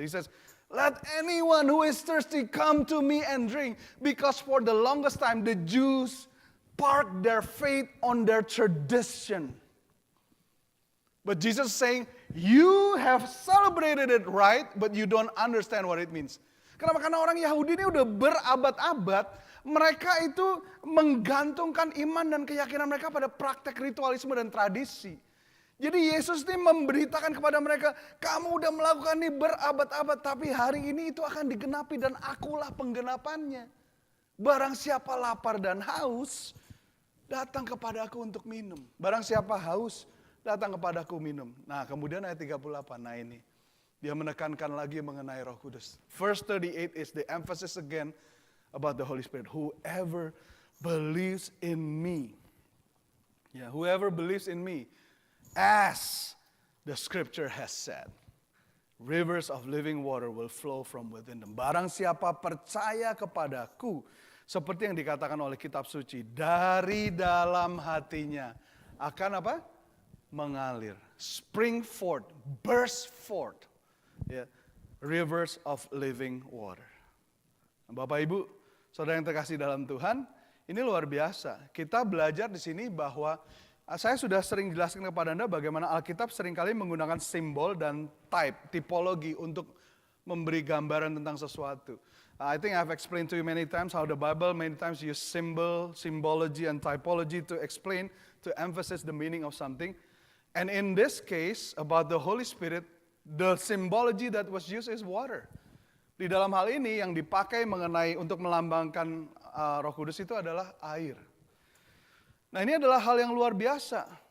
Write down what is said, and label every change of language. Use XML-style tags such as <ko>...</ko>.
<en>He says, let anyone who is thirsty come to me and drink, because for the longest time the Jews park their faith on their tradition. But Jesus is saying, you have celebrated it right, but you don't understand what it means.</en> <id>Kenapa? Karena orang Yahudi ini udah berabad-abad, mereka itu menggantungkan iman dan keyakinan mereka pada praktek ritualisme dan tradisi. Jadi Yesus ini memberitakan kepada mereka, kamu udah melakukan ini berabad-abad, tapi hari ini itu akan digenapi dan akulah penggenapannya. Barang siapa lapar dan haus, datang kepada aku untuk minum. Barang siapa haus, datang kepada aku minum. Nah kemudian ayat 38, nah ini. Dia menekankan lagi mengenai Roh Kudus.</id> <en>Verse 38 is the emphasis again about the Holy Spirit. Whoever believes in me. Yeah, whoever believes in me. As the scripture has said. Rivers of living water will flow from within them.</en> <id>Barang siapa percaya kepadaku. Seperti yang dikatakan oleh kitab suci, dari dalam hatinya akan apa? Mengalir,</id> <en>spring forth, burst forth, yeah, rivers of living water.</en> <id>Bapak Ibu, saudara yang terkasih dalam Tuhan, ini luar biasa. Kita belajar di sini bahwa saya sudah sering jelaskan kepada Anda bagaimana Alkitab seringkali menggunakan simbol dan tipologi untuk memberi gambaran tentang sesuatu.</id> <en>I think I've explained to you many times how the Bible many times use symbology and typology to explain, to emphasize the meaning of something. And in this case, about the Holy Spirit, the symbology that was used is water.</en> <id>Di dalam hal ini yang dipakai mengenai untuk melambangkan Roh Kudus itu adalah air. Nah ini adalah hal yang luar biasa.</id>